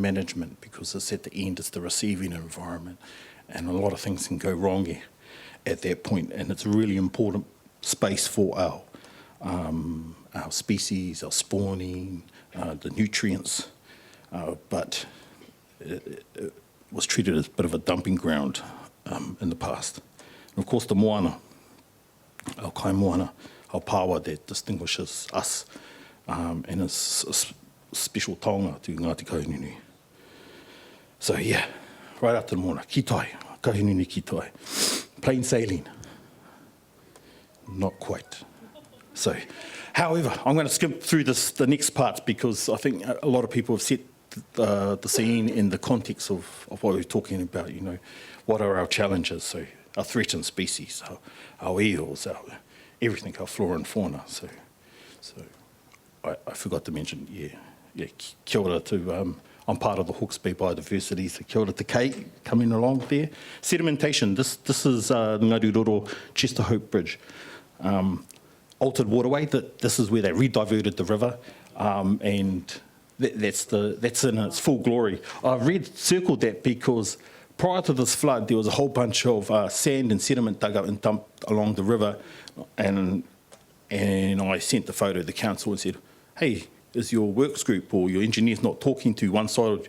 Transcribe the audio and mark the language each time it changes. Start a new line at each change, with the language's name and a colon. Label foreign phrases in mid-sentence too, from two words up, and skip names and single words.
English: management, because it's at the end, it's the receiving environment, and a lot of things can go wrong at that point, and it's a really important space for our species, our spawning, the nutrients, but it was treated as a bit of a dumping ground in the past. And of course the moana, our
Māori: kai moana,
English: our pawa that distinguishes us, and it's a special taonga to Ngāti Kahungunu. So yeah, right after the moana,
Māori: ki tai, Kahungunu ki tai.
English: Plain sailing. Not quite. So, however, I'm going to skip through the next parts because I think a lot of people have set the scene in the context of what we're talking about, you know, what are our challenges, so our threatened species, our eels, everything, our flora and fauna. So I forgot to mention,
Māori: kia ora
English: to, I'm part of the Hawke's Bay Biodiversity, so
Māori: kia ora te kei
English: coming along there. Sedimentation, this is the Ngaio Chester Hope Bridge. Altered waterway, this is where they re-diverted the river, and that's in its full glory. I've circled that because prior to this flood, there was a whole bunch of sand and sediment dug up and dumped along the river, and I sent the photo to the council and said, hey, is your works group or your engineers not talking to one side?